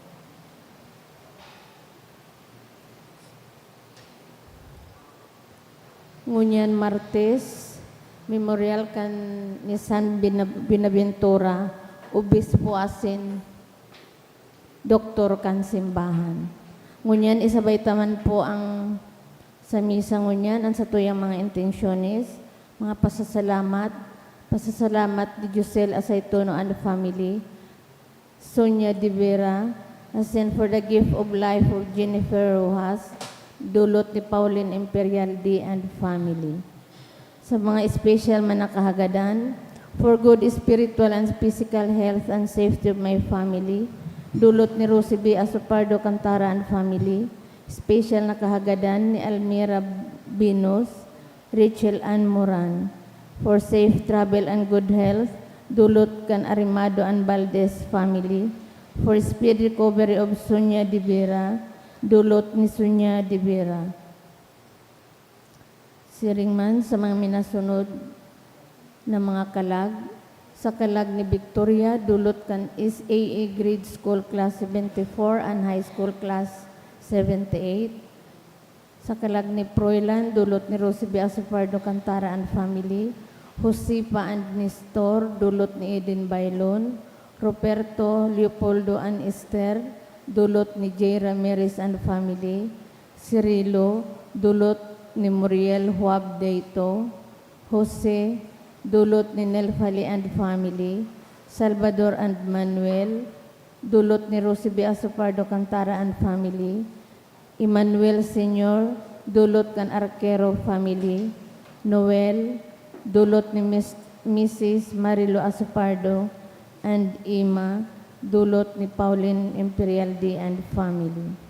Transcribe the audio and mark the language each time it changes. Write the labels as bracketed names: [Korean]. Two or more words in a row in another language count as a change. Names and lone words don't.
[Bikol] Ngunyan Martes, memorial kan ni San Binaventura, Obispo asin, Doktor kan simbahan. Ngunyan, isabay taman po ang sa misa ngunyan, ang sa tuyang mga intensyones, mga pasasalamat ni Josel Asaytono and family, Sonia De Vera, asin [English] for the gift of life of [Bikol] Jennifer Rojas, dulot ni Pauline Imperial D and family. Sa mga special man nakahagadan, [English] for good spiritual and physical health and safety of my family, [Bikol] dulot ni Rosie B. Asopardo Cantara and family, special na kahagadan ni Almira Binos, Rachel Ann Moran, [English] for safe travel and good health, [Bikol] dulot kan Arimado and Valdez family, [English] for speed recovery of [Bikol] Sonia De Vera, dulot ni Sonia De Vera. Siring man sa mga minasunod na mga kalag, sa kalag ni Victoria, dulot kan is AA Grade School Class 74 and High School Class 78. Sa kalag ni Proylan, dulot ni Rosie B. Asopardo Cantara and Family. Josepa and Nestor, dulot ni Eden Bailon. Roberto, Leopoldo and Esther, dulot ni J. Ramirez and Family. Cirilo, dulot ni Muriel Huab Deito. Jose, dulot ni Nelfali and Family. Salvador and Manuel, dulot ni Rosie B. Asopardo Cantara and Family. Emmanuel Senior, dulot kan Arquero Family. Noel, dulot ni Mrs. Marilo Asopardo and Ima, dulot ni Pauline Imperial D and Family.